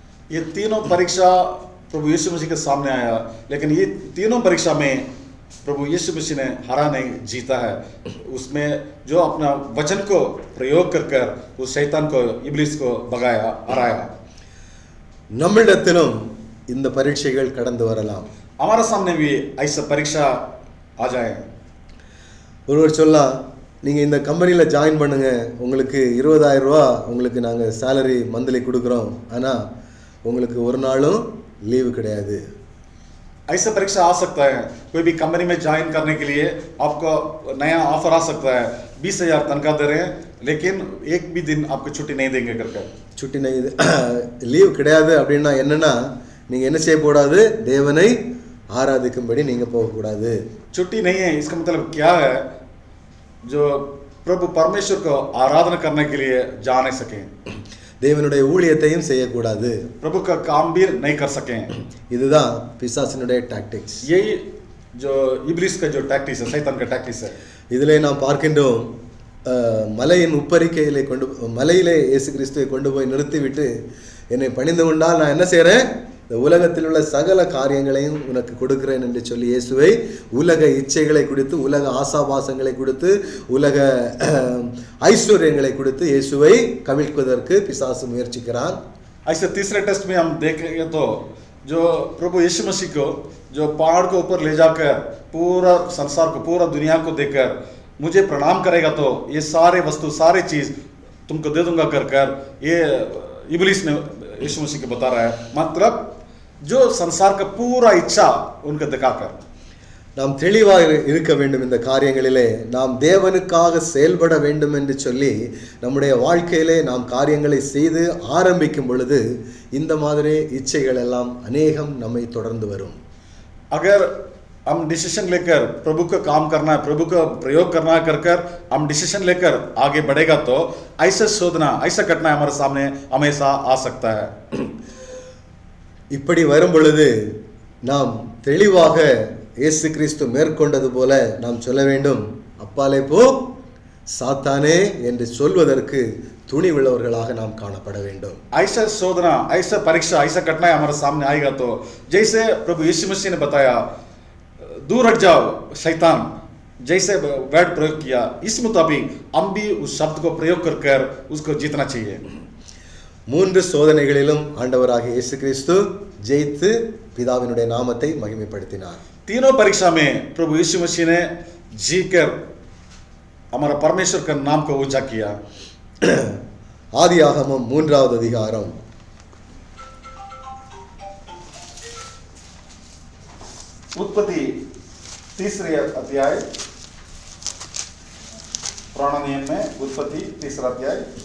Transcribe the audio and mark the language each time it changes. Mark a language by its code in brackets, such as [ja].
[hi] ये तीनों परीक्षा प्रभु यीशु मसीह के सामने आया, लेकिन ये तीनों परीक्षा में प्रभु यीशु मसीह ने हरा नहीं, जीता है. उसमें जो अपना वचन को प्रयोग कर उस शैतान को इब्लिस को भगाया, हराया. [ta] நம்மிடத்திலும் இந்த பரீட்சைகள் கடந்து வரலாம். [hi] हमारे सामने भी ऐसा परीक्षा आ जाए. [ta] ஒருவர் சொல்லலாம், நீங்கள் இந்த கம்பெனியில் ஜாயின் பண்ணுங்க, உங்களுக்கு 20,000 ரூபா உங்களுக்கு நாங்கள் சேலரி மந்த்லி கொடுக்குறோம், ஆனால் உங்களுக்கு ஒரு நாளும் லீவு கிடையாது. [hi] ऐसा परीक्षा आ सकता है. कोई भी कंपनी में ज्वाइन करने के लिए आपको नया ऑफर आ सकता है, 20,000 तनख्वाह दे रहे हैं, लेकिन एक भी दिन आपको छुट्टी नहीं देंगे करके. छुट्टी नहीं [ta] லீவ் கிடையாது அப்படின்னா என்னன்னா, நீங்கள் என்ன செய்யக்கூடாது? தேவனை ஆராதிக்கும்படி நீங்கள் போகக்கூடாது. [hi] छुट्टी नहीं है इसका मतलब क्या है? जो प्रभु परमेश्वर को आराधना करने के लिए जा नहीं सके, [ta] தேவனுடைய ஊழியத்தையும் செய்யக்கூடாது, [hi] प्रभु का काम भी नहीं कर सके. [ta] இதுதான் பிசாசினுடைய டாக்டிக்ஸ். [hi] यही जो इब्लिस का जो टैक्टिक्स है, शैतान का टैक्टिक्स है. [ta] இதிலே நாம் பார்க்கின்றோம், மலையின் உப்பரிக்கையிலே மலையிலே இயேசு கிறிஸ்துவை கொண்டு போய் நிறுத்திவிட்டு, என்னை பணிந்து கொண்டால் நான் என்ன செய்கிறேன்? இந்த உலகத்தில் உள்ள சகல காரியங்களையும் உனக்கு கொடுக்கிறேன் என்று சொல்லி இயேசுவை உலக இச்சைகளை கொடுத்து, உலக ஆசாபாசங்களை கொடுத்து, உலக ஐஸ்வர்யங்களை கொடுத்து இயேசுவை கவிழ்ப்பதற்கு பிசாசு முயற்சிக்கிறான். [hi] ऐसे तीसरे टेस्ट में हम देखेंगे तो जो प्रभु यीशु मसीह को जो पहाड़ के ऊपर ले जाकर पूरा संसार को, पूरा दुनिया को देकर मुझे प्रणाम करेगा तो ये सारे वस्तु, सारे चीज तुमको दे दूंगा कर ये इब्लिस ने यीशु मसीह को बता रहा है. मतलब जो संसार का पूरा इच्छा उनको दिखाकर [ta] நாம் தெளிவாக இருக்க வேண்டும். இந்த காரியங்களிலே நாம் தேவனுக்காக செயல்பட வேண்டும் என்று சொல்லி நம்முடைய வாழ்க்கையிலே நாம் காரியங்களை செய்து ஆரம்பிக்கும் பொழுது இந்த மாதிரி இச்சைகள் எல்லாம் அநேகம் நம்மை தொடர்ந்து வரும். [hi] अगर हम डिसीजन लेकर प्रभु का काम करना है, प्रभु का प्रयोग करना है कर हम डिसीजन लेकर आगे बढ़ेगा तो ऐसा शोधना, ऐसा घटना हमारे सामने हमेशा आ सकता है. [ta] இப்படி வரும் பொழுது நாம் தெளிவாக இயேசு கிறிஸ்து மேற்கொண்டது போல நாம் சொல்ல வேண்டும், அப்பாலே போ சாத்தானே என்று சொல்வதற்கு துணிவுள்ளவர்களாக நாம் காணப்பட வேண்டும். [hi] ऐसा शोधना, ऐसा परीक्षा, ऐसा घटना हमारे सामने आएगा तो जैसे प्रभु यीशु मसीह ने बताया, दूर हट जाओ शैतान, जैसे वर्ड प्रयोग किया, इस मुताबिक हम भी उस शब्द को प्रयोग कर उसको जीतना चाहिए. [ta] மூன்று சோதனைகளிலும் ஆண்டவராகிய இயேசு கிறிஸ்து ஜெயித்து பிதாவினுடைய நாமத்தை மகிமைப்படுத்தினார். [hi] तीनों परीक्षा में प्रभु यीशु मसीह ने जीकर हमारा परमेश्वर का नाम को ऊंचा किया. [ta] ஆதியாகமம் 3வது அதிகாரம் [hi] उत्पत्ति 3रे अध्याय, पुराना नियम में उत्पत्ति 3रा अध्याय